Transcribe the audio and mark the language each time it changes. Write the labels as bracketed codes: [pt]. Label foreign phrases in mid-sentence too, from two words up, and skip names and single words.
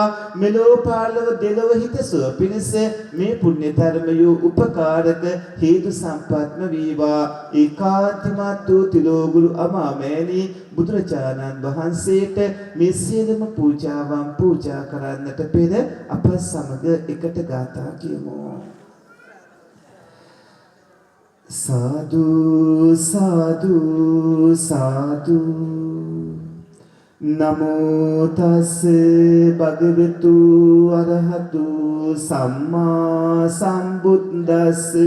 [si] මෙලොව පරලොව දෙලොව හිතසුව පිණිස මේ පුණ්‍ය ධර්මය උපකාරක හේතු සම්පත්ම වේවා. ඒකාන්තමත් වූ තිලෝගුරු අමාමෑණී බුදුරජාණන් වහන්සේට මේ සියලුම පූජාවන් පූජා කරන්නට පෙර අප සමග එකට ගාථා කියමු. [pi] සාදු සාදු සාදු නමෝ තස් භගවතු අරහතු සම්මා සම්බුද්දස්ස